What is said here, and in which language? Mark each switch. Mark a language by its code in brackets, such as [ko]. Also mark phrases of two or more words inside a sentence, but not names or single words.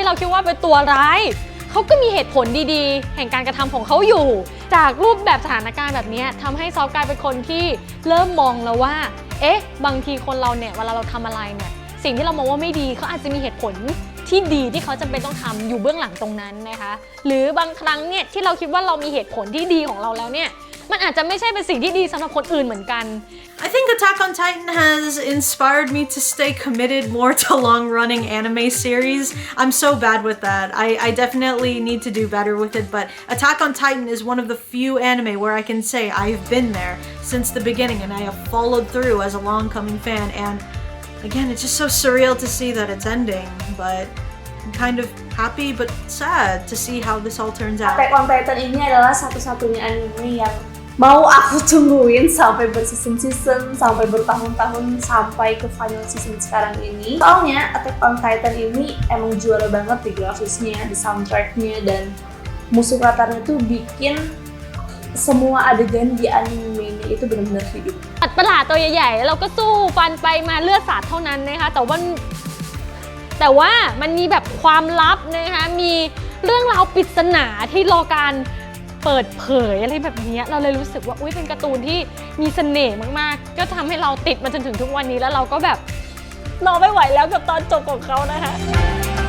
[th] เราคิดว่าเป็นตัวร้ายเขาก็มีเหตุผลดีๆแห่งการกระทำของเขาอยู่จากรูปแบบสถานการณ์แบบนี้ทำให้ซอฟกลายเป็นคนที่เริ่มมองแล้วว่าบางทีคนเราเนี่ยเวลาเราทำอะไรเนี่ยสิ่งที่เรามองว่าไม่ดีเขาอาจจะมีเหตุผลที่ดีที่เขาจำเป็นต้องทำอยู่เบื้องหลังตรงนั้นนะคะหรือบางครั้งเนี่ยที่เราคิดว่าเรามีเหตุผลที่ดีของเราแล้วเนี่ยมันอาจจะไม่ใช่เป็นสิ่งที่ดีสำหรับคนอื่นเหมือนกัน [en] I think Attack on Titan has inspired me to stay committed more to long-running anime series. I'm so bad with that. I definitely need to do better with it, but Attack on Titan is one of the few anime where I can say I've been there since the beginning and I have followed through as a long-coming fan. And again, it's just so surreal to see that it's ending, but I'm kind of happy but sad to see how this all turns out. [id] Attack on Titan ini adalah satu-satunya anime yang mau aku tungguin sampai berseason-season, sampai bertahun-tahun, sampai ke [en] final season [id] sekarang ini. Soalnya Attack on Titan ini emang juara banget di grafisnya, di soundtracknya, dan musuh katarnya tuh bikin semua adegan di animenya itu benar-benar hidup. [th] ประหลาดตัวใหญ่ๆเราก็สู้ฟันไปมาเลือดสาดเท่านั้นนะคะแต่ว่ามันมีแบบความลับนะคะมีเรื่องราวปริศนาที่รอการเปิดเผยอะไรแบบนี้เราเลยรู้สึกว่าเป็นการ์ตูนที่มีเสน่ห์มากๆก็ทำให้เราติดมาจนถึงทุกวันนี้แล้วเราก็แบบรอไม่ไหวแล้วกับตอนจบของเขานะคะ